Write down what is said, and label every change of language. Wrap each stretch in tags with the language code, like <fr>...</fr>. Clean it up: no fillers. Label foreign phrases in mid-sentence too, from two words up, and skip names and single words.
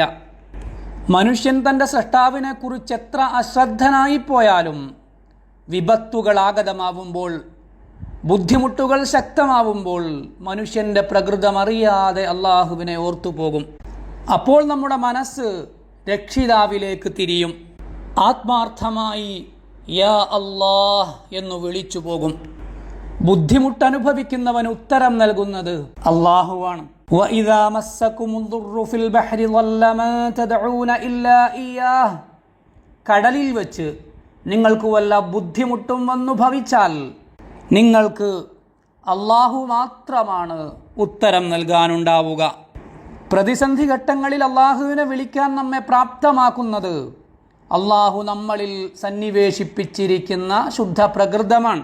<ml>മനുഷ്യൻ തൻ്റെ സൃഷ്ടാവിനെ കുറിച്ച് എത്ര അശ്രദ്ധനായിപ്പോയാലും വിപത്തുകൾ ആഗതമാവുമ്പോൾ, ബുദ്ധിമുട്ടുകൾ ശക്തമാവുമ്പോൾ മനുഷ്യൻ്റെ പ്രകൃതം അറിയാതെ അള്ളാഹുവിനെ ഓർത്തുപോകും. അപ്പോൾ നമ്മുടെ മനസ്സ് രക്ഷിതാവിലേക്ക് തിരിയും. ആത്മാർത്ഥമായി</ml> <ar>يا الله</ar> <ml>എന്ന് വിളിച്ചു പോകും. ബുദ്ധിമുട്ടനുഭവിക്കുന്നവൻ ഉത്തരം നൽകുന്നത് അള്ളാഹുവാണ്.</ml> <ar>وَإِذَا مَسَّكُمُ الضُّرُّ فِي الْبَحْرِ ضَلَّ مَن تَدْعُونَ إِلَّا إِيَّاهُ.</ar> <ml>കടലിൽ വെച്ച് നിങ്ങൾക്ക് വല്ല ബുദ്ധിമുട്ടും വന്നു ഭവിച്ചാൽ നിങ്ങൾക്ക് അള്ളാഹു മാത്രമാണ് ഉത്തരം നൽകാനുണ്ടാവുക. പ്രതിസന്ധി ഘട്ടങ്ങളിൽ അള്ളാഹുവിനെ വിളിക്കാൻ നമ്മെ പ്രാപ്തമാക്കുന്നത് അള്ളാഹു നമ്മളിൽ സന്നിവേശിപ്പിച്ചിരിക്കുന്ന ശുദ്ധ പ്രകൃതമാണ്.</ml>